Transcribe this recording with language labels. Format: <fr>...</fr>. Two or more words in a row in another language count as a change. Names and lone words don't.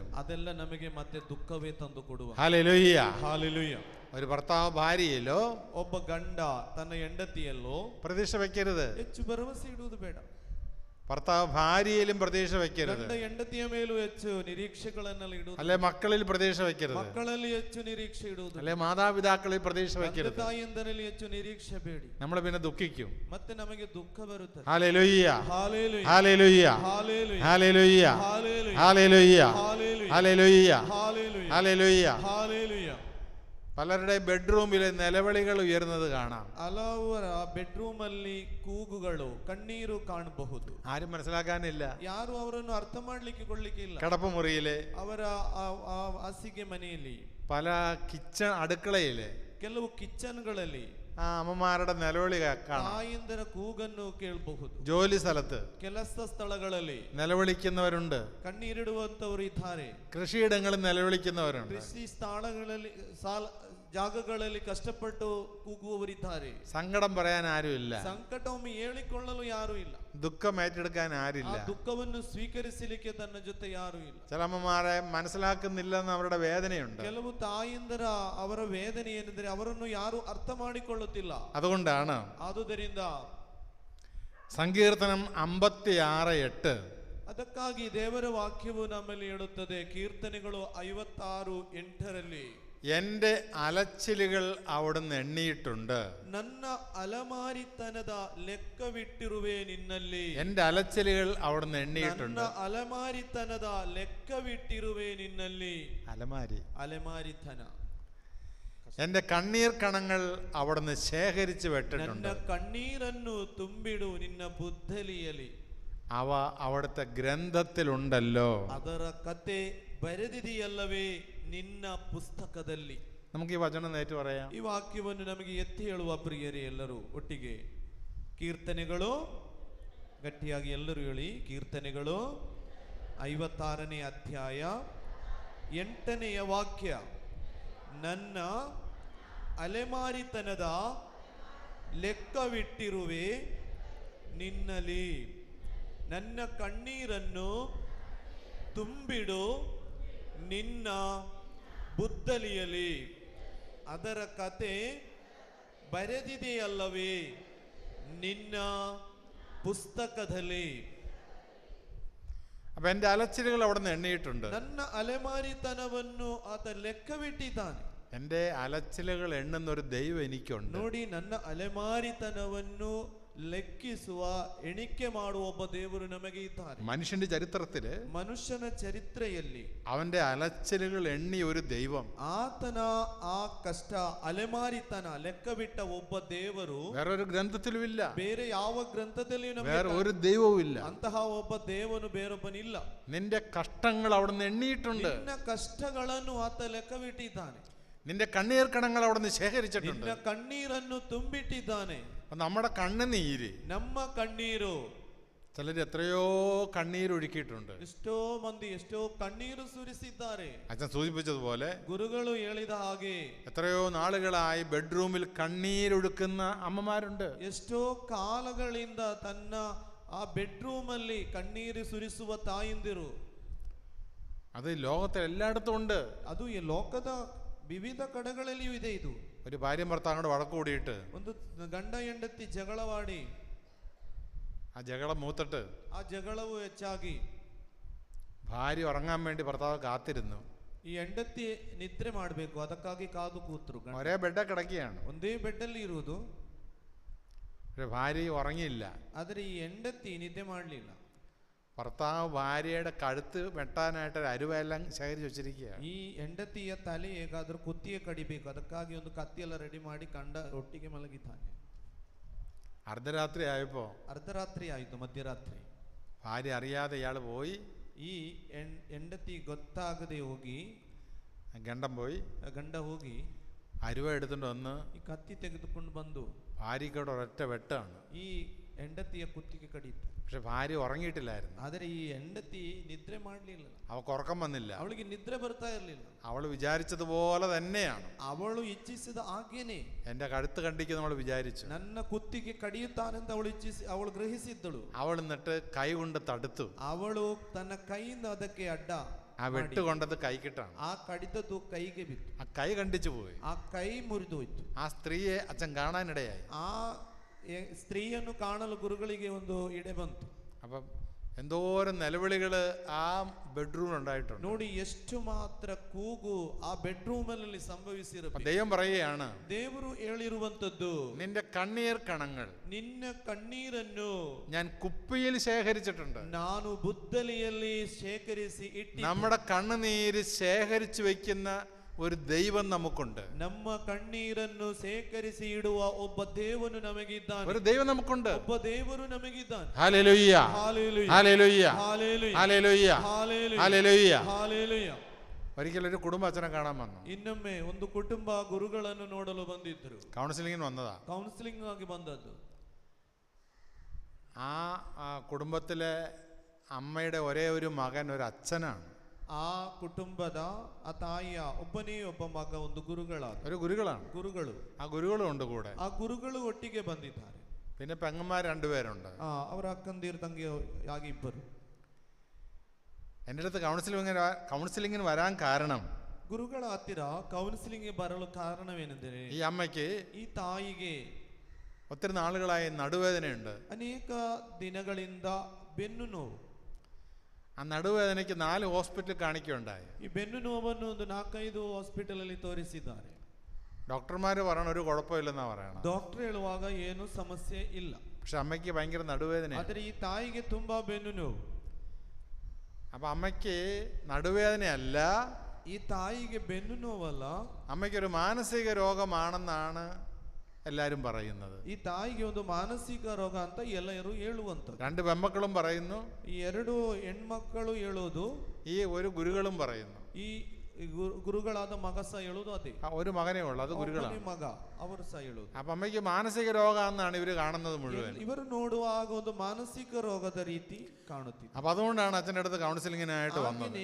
<kn>ಅದೆಲ್ಲ ನಮಗೆ ಮತ್ತೆ ದುಃಖವೇ ತಂದು ಕೊಡುವ.</kn> <ml>ഹല്ലേലൂയ.</ml> <kn>ಹಾಲೆಲೂಯ.</kn> <ml>ഒരു ഭർത്താവ് ഭാര്യയിലോ,</ml> <kn>ಒಬ್ಬ ಗಂಡ ತನ್ನ ಹೆಂಡತಿಯಲ್ಲೋ</kn> <ml>പ്രതീക്ഷ വെക്കരുത്.</ml> <kn>ಹೆಚ್ಚು ಭರವಸೆ ಇಡುವುದು ಬೇಡ.</kn> <ml>ഭർത്താവ് ഭാര്യയിലും പ്രതീക്ഷ വെക്കരുത്.</ml> <kn>ಗಂಡ ಹೆಂಡತಿಯ ಮೇಲೂ ಹೆಚ್ಚು ನಿರೀಕ್ಷೆಗಳನ್ನೆಲ್ಲ ಇಡುವುದು.</kn> <ml>അല്ലെ മക്കളിൽ പ്രതീക്ഷ വെക്കരുത്.</ml> <kn>ಮಕ್ಕಳಲ್ಲಿ ಹೆಚ್ಚು ನಿರೀಕ್ಷೆ ಇಡುವುದು.</kn> <ml>അല്ലെ മാതാപിതാക്കളിൽ പ്രതീക്ഷ വെക്കരുത്.</ml> <kn>ತಾಯಿಯಂದರಲ್ಲಿ ಹೆಚ್ಚು ನಿರೀಕ್ಷೆ ಬೇಡಿ.</kn> <ml>നമ്മൾ പിന്നെ ദുഃഖിക്കും.</ml> <kn>ಮತ್ತೆ ನಮಗೆ ದುಃಖ ಬರುತ್ತದೆ.</kn> <ml>ഹല്ലേലൂയ</ml> <kn>ಹಾಲೆಲೂಯ</kn> <ml>ഹല്ലേലൂയ</ml> <kn>ಹಾಲೆಲೂಯ</kn> <ml>ഹല്ലേലൂയ</ml> <kn>ಹಾಲೆಲೂಯ</kn> <ml>ഹല്ലേലൂയ</ml> <kn>ಹಾಲೆಲೂಯ</kn> <ml>ഹല്ലേലൂയ</ml> <kn>ಹಾಲೆಲೂಯ</kn> <ml>ഹല്ലേലൂയ.</ml> <kn>ಹಾಲೆಲೂಯ.</kn> <ml>പലരുടെ ബെഡ്റൂമിലെ നിലവിളികൾ ഉയർന്നത് കാണാം.</ml> <kn>ಹಲವರ ಬೆಡ್ರೂಮ್ ಅಲ್ಲಿ ಕೂಗುಗಳು ಕಣ್ಣೀರು ಕಾಣಬಹುದು.</kn> <ml>ആരും മനസ്സിലാക്കാനില്ല.</ml> <kn>ಯಾರು ಅವರನ್ನು ಅರ್ಥ ಮಾಡ್ಲಿಕ್ಕೆ ಕೊಳ್ಳಿಕ್ಕೆ ಇಲ್ಲ.</kn> <ml>കിടപ്പുമുറിയിലെ,</ml> <kn>ಅವರ ಹಾಸಿಗೆ ಮನೆಯಲ್ಲಿ,</kn> <ml>പല കിച്ചൺ അടുക്കളയിലെ</ml> <kn>ಕೆಲವು ಕಿಚನ್ಗಳಲ್ಲಿ</kn> <ml>ആ അമ്മമാരുടെ നിലവിളി കാണാം.</ml> <kn>ತಾಯಿಂದರ ಕೂಗನ್ನು ಕೇಳಬಹುದು.</kn> <ml>ജോലി സ്ഥലത്ത്</ml> <kn>ಕೆಲಸ ಸ್ಥಳಗಳಲ್ಲಿ</kn> <ml>നിലവിളിക്കുന്നവരുണ്ട്.</ml> <kn>ಕಣ್ಣೀರಿಡುವಂತವರು ಇದ್ದಾರೆ.</kn> <ml>കൃഷിയിടങ്ങളിൽ നിലവിളിക്കുന്നവരുണ്ട്.</ml> <kn>ಕೃಷಿ ಸ್ಥಳಗಳಲ್ಲಿ ಜಾಗಗಳಲ್ಲಿ ಕಷ್ಟಪಟ್ಟು ಕೂಗುವವರಿದ್ದಾರೆ.</kn> <ml>സങ്കടം പറയാൻ ആരുമില്ല.</ml> <kn>ಸಂಕಟವನ್ನು ಹೇಳಿಕೊಳ್ಳಲು ಯಾರು ಇಲ್ಲ.</kn> <ml>ദുഃഖം ഏറ്റെടുക്കാൻ ആരില്ല.</ml> <kn>ಆ ದುಃಖವನ್ನು ಸ್ವೀಕರಿಸಲಿಕ್ಕೆ ತನ್ನ ಜೊತೆ ಯಾರು ಇಲ್ಲ.</kn> <ml>ചില അമ്മമാരെ മനസ്സിലാക്കുന്നില്ലെന്ന് അവരുടെ വേദനയുണ്ട്.</ml> <kn>ಕೆಲವು ತಾಯಿಂದರ ಅವರ ವೇದನೆ ಏನೆಂದರೆ ಅವರನ್ನು ಯಾರು ಅರ್ಥ ಮಾಡಿಕೊಳ್ಳುತ್ತಿಲ್ಲ.</kn> <ml>അതുകൊണ്ടാണ്</ml> <kn>ಆದುದರಿಂದ</kn> <ml>സങ്കീർത്തനം 56:8</ml> <kn>ಅದಕ್ಕಾಗಿ ದೇವರ ವಾಕ್ಯವು ನಮ್ಮಲ್ಲಿ ಹೇಳುತ್ತದೆ. ಕೀರ್ತನೆಗಳು 56:8</kn> <ml>എന്റെ അലച്ചിലുകൾ അവിടുന്ന് എണ്ണിയിട്ടുണ്ട്.</ml> <kn>ನನ್ನ ಅಲಮಾರಿತನದ ಲೆಕ್ಕವಿಟ್ಟಿರುವೆ ನಿನ್ನಲ್ಲಿ.</kn> <ml>എന്റെ അലച്ചിലുകൾ അവിടുന്ന് എണ്ണിയിട്ടുണ്ട്.</ml> <kn>ನನ್ನ ಅಲಮಾರಿತನದ ಲೆಕ್ಕವಿಟ್ಟಿರುವೆ ನಿನ್ನಲ್ಲಿ. അലമാരിത്തന.</kn> <ml>എന്റെ കണ്ണീർ കണങ്ങൾ അവിടുന്ന് ശേഖരിച്ചു</ml> <kn>ನನ್ನ</kn> <ml>വെട്ടിട്ടുണ്ട്.</ml> <kn>കണ്ണീರನ್ನು ತುಂಬಿಡು ನಿನ್ನ ಬುದ್ದಲಿಯಲಿ.</kn> <ml>അവ അവിടുത്തെ ഗ്രന്ഥത്തിലുണ്ടല്ലോ.</ml> <kn>ಅದರ ಕತೆ ಬರೆದಿದೆಯಲ್ಲವೇ ನಿನ್ನ ಪುಸ್ತಕದಲ್ಲಿ.</kn> <ml>നമുക്ക് ഈ വചനം നേരിട്ട് പറയാം.</ml> <kn>ಈ ವಾಕ್ಯವನ್ನು ನಮಗೆ ಎತ್ತಿ ಹೇಳುವ ಪ್ರಿಯರೇ ಎಲ್ಲರೂ ಒಟ್ಟಿಗೆ. ಕೀರ್ತನೆಗಳು, ಗಟ್ಟಿಯಾಗಿ ಎಲ್ಲರೂ ಹೇಳಿ. ಕೀರ್ತನೆಗಳು 56ನೇ ಅಧ್ಯಾಯ 8ನೇ ವಾಕ್ಯ. ನನ್ನ ಅಲೆಮಾರಿತನದ ಲೆಕ್ಕವಿಟ್ಟಿರುವೆ ನಿನ್ನಲಿ. ನನ್ನ ಕಣ್ಣೀರನ್ನು ತುಂಬಿಡು ನಿನ್ನ ಬುದ್ದಲಿಯಲಿ. ಅದರ ಕತೆ ಬರೆದಿದೆಯಲ್ಲವೇ ನಿನ್ನ ಪುಸ್ತಕದಲ್ಲಿ.</kn> <ml>അപ്പൊ എന്റെ അലച്ചിലുകൾ അവിടുന്ന് എണ്ണിയിട്ടുണ്ട്.</ml> <kn>ನನ್ನ ಅಲೆಮಾರಿತನವನ್ನು ಆತ ಲೆಕ್ಕವಿಟ್ಟಿದ್ದಾನೆ.</kn> <ml>എന്റെ അലച്ചിലുകൾ എണ്ണുന്ന ഒരു ദൈവം എനിക്കുണ്ട്.</ml> <kn>ನೋಡಿ, ನನ್ನ ಅಲೆಮಾರಿತನವನ್ನು ಲೆಕ್ಕಿಸುವ ಎಣಿಕೆ ಮಾಡುವ ಒಬ್ಬ ದೇವರು ನಮಗೆ ಇದ್ದಾರೆ.</kn> <ml>മനുഷ്യന്റെ ചരിത്രത്തില്,</ml> <kn>ಮನುಷ್ಯನ ಚರಿತ್ರೆಯಲ್ಲಿ</kn> <ml>അവന്റെ അലച്ചിലുകൾ എണ്ണി ഒരു ദൈവം,</ml> <kn>ಆತನ ಆ ಕಷ್ಟ ಅಲೆಮಾರಿತನ ಲೆಕ್ಕವಿಟ್ಟ ಒಬ್ಬ ದೇವರು</kn> <ml>വേറൊരു ഗ്രന്ഥത്തിലും ഇല്ല.</ml> <kn>ಬೇರೆ ಯಾವ ಗ್ರಂಥದಲ್ಲಿಯೂ</kn> <ml>വേറെ ഒരു ദൈവവും ഇല്ല.</ml> <kn>ಅಂತಹ ಒಬ್ಬ ದೇವನು ಬೇರೊಬ್ಬನಿಲ್ಲ.</kn> <ml>നിന്റെ കഷ്ടങ്ങൾ അവിടുന്ന് എണ്ണിയിട്ടുണ്ട്.</ml> <kn>ನಿನ್ನ ಕಷ್ಟಗಳನ್ನು ಆತ ಲೆಕ್ಕವಿಟ್ಟಿದ್ದಾನೆ.</kn> <ml>നിന്റെ കണ്ണീർ കണങ്ങൾ അവിടുന്ന് ശേഖരിച്ചിട്ടുണ്ട്.</ml> <kn>ನಿನ್ನ ಕಣ್ಣೀರನ್ನು ತುಂಬಿಟ್ಟಿದ್ದಾನೆ.</kn> <ml>നമ്മുടെ കണ്ണുനീര്,</ml> <kn>ನಮ್ಮ ಕಣ್ಣೀರು,</kn> <ml>ചിലർ എത്രയോ കണ്ണീരൊഴുക്കിയിട്ടുണ്ട്.</ml> <kn>ಎಷ್ಟೋ ಮಂದಿ ಎಷ್ಟೋ ಕಣ್ಣೀರು ಸುರಿಸಿದ್ದಾರೆ.</kn> <ml>അച്ഛൻ സൂചിപ്പിച്ചതുപോലെ</ml> <kn>ಗುರುಗಳು ಹೇಳಿದ ಹಾಗೆ</kn> <ml>എത്രയോ നാളുകളായി ബെഡ്റൂമിൽ കണ്ണീരൊഴുക്കുന്ന അമ്മമാരുണ്ട്.</ml> <kn>ಎಷ್ಟೋ ಕಾಲಗಳಿಂದ ತನ್ನ ಆ ಬೆಡ್ರೂಮ್ ಅಲ್ಲಿ ಕಣ್ಣೀರು ಸುರಿಸುವ ತಾಯಿಂದಿರು.</kn> <ml>അത് ലോകത്തിൽ എല്ലായിടത്തും ഉണ്ട്.</ml> <kn>ಅದು ಈ ಲೋಕದ ವಿವಿಧ ಕಡೆಗಳಲ್ಲಿಯೂ ಇದೆ. ಇದು</kn> <ml>ഒരു ഭാര്യയും ഭർത്താവിനോട് വഴക്ക് കൂടിയിട്ട്</ml> <kn>ಒಂದು ಗಂಡ ಹೆಂಡತಿ ಜಗಳವಾಡಿ</kn> <ml>ആ ജഗളം മൂത്തിട്ട്</ml> <kn>ಆ ಜಗಳವು ಹೆಚ್ಚಾಗಿ</kn> <ml>ഭാര്യ ഉറങ്ങാൻ വേണ്ടി ഭർത്താവ് കാത്തിരുന്നു.</ml> <kn>ಈ ಹೆಂಡತಿ ನಿದ್ರೆ ಮಾಡಬೇಕು, ಅದಕ್ಕಾಗಿ ಕಾದು ಕೂತ್ರು.</kn> <ml>ഒരേ ബെഡ കിടക്കുകയാണ്.</ml> <kn>ಒಂದೇ ಬೆಡ್ ಅಲ್ಲಿ ಇರುವುದು.</kn> <ml>ഭാര്യ ഉറങ്ങിയില്ല.</ml> <kn>ಆದರೆ ಈ ಹೆಂಡತಿ ನಿದ್ದೆ ಮಾಡಲಿಲ್ಲ.</kn> <ml>ഭർത്താവ് ഭാര്യയുടെ കഴുത്ത് വെട്ടാനായിട്ട് ഒരു അരുവെല്ലാം ശേഖരിച്ച് വെച്ചിരിക്കുകയാണ്.</ml> <kn>ಈ ಹೆಂಡತಿಯ ತಲೆ ಹೇಗಾದ್ರೂ ಕುತ್ತಿಗೆ ಕಡಿಬೇಕು, ಅದಕ್ಕಾಗಿ ಒಂದು ಕತ್ತಿಯೆಲ್ಲ ರೆಡಿ ಮಾಡಿ ಕಂಡ ಒಟ್ಟಿಗೆ ಮಲಗಿದ್ದಾನೆ.</kn> <ml>അർദ്ധരാത്രി ആയപ്പോ,</ml> <kn>ಅರ್ಧರಾತ್ರಿ ಆಯಿತು, ಮಧ್ಯರಾತ್ರಿ.</kn> <ml>ഭാര്യ അറിയാതെ ഇയാൾ പോയി.</ml> <kn>ಈ ಹೆಂಡತಿ ಗೊತ್ತಾಗದೆ ಹೋಗಿ, ಗಂಡ ಹೋಗಿ</kn> <ml>അരുവ എടുത്തുകൊണ്ട് വന്ന്</ml> <kn>ಈ ಕತ್ತಿ ತೆಗೆದುಕೊಂಡು ಬಂದು</kn> <ml>ഭാര്യയ്ക്കോട് ഒരൊറ്റ വെട്ടാണ്.</ml> <kn>ಈ ಹೆಂಡತಿಯ ಕುತ್ತಿಗೆ ಕಡಿಯಿತು.</kn> <ml>പക്ഷെ ഭാര്യ ഉറങ്ങിയിട്ടില്ലായിരുന്നു.</ml> <kn>ಆದರೆ ಈ ಹೆಂಡತಿ ನಿದ್ರೆ ಮಾಡಲಿಲ್ಲ.</kn> <ml>അവൾക്ക് ഉറക്കം വന്നില്ല.</ml> <kn>ಅವಳಿಗೆ ನಿದ್ರೆ ಬರ್ತಾ ಇರಲಿಲ್ಲ.</kn> <ml>അവൾ വിചാരിച്ചതുപോലെ തന്നെയാണ്.</ml> <kn>ಅವಳು ಇಚ್ಛಿಸಿದ ಹಾಗೇನೆ</kn> <ml>എന്റെ കഴുത്ത് കണ്ടിക്കുന്നു അവൾ വിചാരിച്ചു.</ml> <kn>ನನ್ನ ಕುತ್ತಿಗೆ ಕಡಿಯುತ್ತಾನೆಂತ ಅವಳು ಗ್ರಹಿಸಿದ್ದಳು.</kn> <ml>അവൾ എന്നിട്ട് കൈ കൊണ്ട് തടുത്തു.</ml> <kn>ಅವಳು ತನ್ನ ಕೈಯಿಂದ ಅದಕ್ಕೆ ಅಡ್ಡ</kn> <ml>ആ വെട്ട് കൊണ്ടത് കൈക്കിട്ടാണ്.</ml> <kn>ಆ ಕಡಿತದ್ದು ಕೈಗೆ ಬಿತ್ತು.</kn> <ml>ആ കൈ കണ്ടിച്ചു പോയി.</ml> <kn>ಆ ಕೈ ಮುರಿದು ಹೋಯ್ತು.</kn> <ml>ആ സ്ത്രീയെ അച്ഛൻ കാണാനിടയായി.</ml> <kn>ಆ ಸ್ತ್ರೀಯನ್ನು ಕಾಣಲು ಗುರುಗಳಿಗೆ ಒಂದು ಇಡೆ ಬಂತು.</kn> <ml>അപ്പം എന്തോരം നിലവിളികൾ ആ ബെഡ്റൂമിൽ ഉണ്ടായിട്ടുണ്ട്.</ml> <kn>ನೋಡಿ ಎಷ್ಟು ಮಾತ್ರ ಕೂಗು ಆ ಬೆಡ್ರೂಮ್ ಅಲ್ಲಿ ಸಂಭವಿಸಿರಬೇಕು.</kn> <ml>ദൈവം പറയുകയാണ്,</ml> <kn>ದೇವರು ಹೇಳಿರುವಂತದ್ದು,</kn> <ml>നിന്റെ കണ്ണീർ കണങ്ങൾ</ml> <kn>ನಿನ್ನ ಕಣ್ಣೀರನ್ನು</kn> <ml>ഞാൻ കുപ്പിയിൽ ശേഖരിച്ചിട്ടുണ്ട്.</ml> <kn>ನಾನು ಬುದ್ದಲಿಯಲ್ಲಿ ಶೇಖರಿಸಿ ಇಟ್ಟಿ.</kn> <ml>നമ്മുടെ കണ്ണുനീര് ശേഖരിച്ചു വെക്കുന്ന ഒരു ദൈവം നമുക്കുണ്ട്.</ml> <kn>ನಮ್ಮ ಕಣ್ಣೀರನ್ನು ಶೇಖರಿಸಿ ಇಡುವ ಒಬ್ಬ ದೇವನು ನಮಗಿದ್ದಾನೆ.</kn> <ml>ഒരു ദൈവം നമുക്കുണ്ട്.</ml> <kn>ಒಬ್ಬ ದೇವರು ನಮಗಿದ್ದಾನೆ.</kn> <ml>ഹല്ലേലൂയ, ഹല്ലേലൂയ, ഹല്ലേലൂയ, ഹല്ലേലൂയ, ഹല്ലേലൂയ, ഹല്ലേലൂയ, ഹല്ലേലൂയ. ഹല്ലേലൂയ. ഒരിക്കൽ ഒരു കുടുംബ അച്ഛനെ കാണാൻ വന്നു.</ml> <kn>ಇನ್ನೊಮ್ಮೆ ಒಂದು ಕುಟುಂಬ ಗುರುಗಳನ್ನು ನೋಡಲು ಬಂದಿದ್ದರು.</kn> <ml>കൗൺസിലിങ്ങിന് വന്നതാ.</ml> <kn>ಕೌನ್ಸಿಲಿಂಗ್ ಆಗಿ ಬಂದದ್ದು.</kn> <ml>ആ കുടുംബത്തിലെ അമ്മയുടെ ഒരേ ഒരു മകൻ ഒരു അച്ഛനാണ്.</ml> <kn>ಆ ಕುಟುಂಬದ ಆ ತಾಯಿಯ ಒಬ್ಬನೇ ಒಬ್ಬ ಮಗ ಒಂದು ಗುರುಗಳಾದ</kn> <ml>ഒരു ഗുരുകളാണ്.</ml> <kn>ಗುರುಗಳು.</kn> <ml>ആ ഗുരുകളും ഉണ്ട് കൂടെ.</ml> <kn>ಆ ಗುರುಗಳು ಒಟ್ಟಿಗೆ ಬಂದಿದ್ದಾರೆ.</kn> <ml>പിന്നെ പെങ്ങന്മാർ രണ്ടുപേരുണ്ട്.</ml> <kn>ಅವರ ಅಕ್ಕಂದಿರು ತಂಗಿ ಆಗಿ ಇಬ್ಬರು.</kn> <ml>എൻ്റെ അടുത്ത് കൗൺസിലിങ്ങിന് വരാൻ കാരണം</ml> <kn>ಗುರುಗಳ ಹತ್ತಿರ ಕೌನ್ಸಿಲಿಂಗ್ ಬರಲು ಕಾರಣವೇನೆಂದರೆ,</kn> <ml>ഈ അമ്മയ്ക്ക്</ml> <kn>ಈ ತಾಯಿಗೆ</kn> <ml>ഒത്തിരി നാളുകളായി നടുവേദനയുണ്ട്.</ml> <kn>ಅನೇಕ ದಿನಗಳಿಂದ ಬೆನ್ನು ನೋವು.</kn> <ml>ആ നടുവേദനയ്ക്ക് 4 ഹോസ്പിറ്റലിൽ കാണിക്കുകയുണ്ടായി.</ml> <kn>ಈ ಬೆನ್ನು ನೋವನ್ನು ಒಂದು 4-5 ಹಾಸ್ಪಿಟಲ್ ಅಲ್ಲಿ ತೋರಿಸಿದ್ದಾರೆ.</kn> <ml>ഡോക്ടർമാർ പറയണ ഒരു കുഴപ്പമില്ലെന്നാ പറയണം.</ml> <kn>ಡಾಕ್ಟರ್ ಹೇಳುವಾಗ ಏನು ಸಮಸ್ಯೆ ಇಲ್ಲ.</kn> <ml>പക്ഷെ അമ്മയ്ക്ക് ഭയങ്കര നടുവേദന.</ml> <kn>ಆದರೆ ಈ ತಾಯಿಗೆ ತುಂಬಾ ಬೆನ್ನು ನೋವು.</kn> <ml>അപ്പൊ അമ്മയ്ക്ക് നടുവേദനയല്ല,</ml> <kn>ಈ ತಾಯಿಗೆ ಬೆನ್ನು ನೋವಲ್ಲ,</kn> <ml>അമ്മയ്ക്കൊരു മാനസിക രോഗമാണെന്നാണ് എല്ലാരും പറയുന്നത്.</ml> <kn>ಈ ತಾಯಿಗೆ ಒಂದು ಮಾನಸಿಕ ರೋಗ ಅಂತ ಎಲ್ಲರೂ ಹೇಳುವಂಥದ್ದು.</kn> <ml>2 പെമ്മക്കളും പറയുന്നു,</ml> <kn>ಈ 2 ಹೆಣ್ಮಕ್ಕಳು ಹೇಳೋದು,</kn> <ml>ഈ ഒരു ഗുരുകളും പറയുന്നു.</ml> <kn>ಈ ಗುರುಗಳಾದ ಮಗ ಸಹ ಹೇಳೋದು ಅದೇ.</kn> <ml>ഒരു മകനേ ഉള്ളൂ, അത് ഗുരുകളാണ്.</ml> <kn>ಮಗ ಅವರು ಸಹ ಹೇಳೋದು.</kn> <ml>അപ്പൊ അമ്മയ്ക്ക് മാനസിക രോഗമാണെന്നാണ് ഇവര് കാണുന്നത് മുഴുവൻ.</ml> <kn>ಇವರು ನೋಡುವಾಗ ಒಂದು ಮಾನಸಿಕ ರೋಗದ ರೀತಿ ಕಾಣುತ್ತಿದೆ.</kn> <ml>അപ്പൊ അതുകൊണ്ടാണ് അച്ഛൻ്റെ അടുത്ത് കൗൺസിലിങ്ങിനായിട്ട് വന്നത്.</ml>